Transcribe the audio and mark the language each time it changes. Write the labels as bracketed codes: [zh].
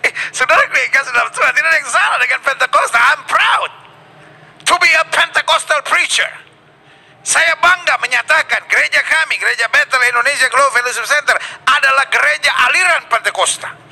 [id] Saudara gue kasih dalam Tuhan, tidak ada yang salah dengan Pentakosta. [en] I'm proud to be a Pentecostal preacher. [id] Saya bangga menyatakan gereja kami, Gereja Bethel Indonesia Glow Fellowship Center adalah gereja aliran Pentakosta.